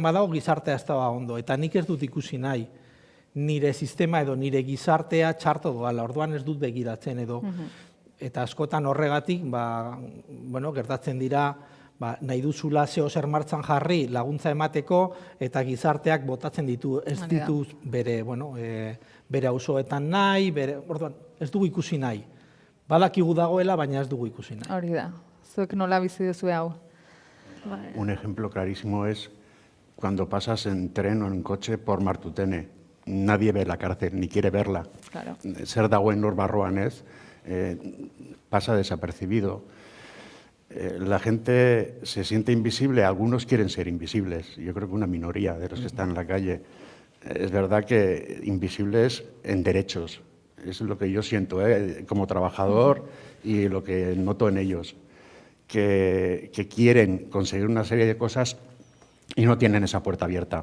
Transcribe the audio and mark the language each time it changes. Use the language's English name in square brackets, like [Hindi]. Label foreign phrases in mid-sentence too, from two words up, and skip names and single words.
[Basque] badago gizartea ez doa ondo, eta nik ez dut ikusi nahi nire sistema edo nire gizartea txarto doala, orduan ez dut begiratzen edo, eta askotan horregatik, gertatzen dira, nahi duzula zeo zer martxan jarri laguntza emateko, eta gizarteak botatzen ditu, ez ditu bere auzoetan nahi, orduan, ez dugu ikusi nahi. Badakigu dagoela, baina ez dugu ikusi nahi. Hori da, zuek nola bizi duzu hau? [Spanish] Un ejemplo clarísimo es cuando pasas en tren o en coche por Martutene. Nadie ve la cárcel, ni quiere verla. Claro. [Basque] Zer dagoen nor barruan ez, [Spanish] pasa desapercibido. La gente se siente invisible, algunos quieren ser invisibles, yo creo que una minoría de los que están en la calle. Es verdad que invisibles en derechos, es lo que yo siento como trabajador y lo que noto en ellos, que quieren conseguir una serie de cosas y no tienen esa puerta abierta.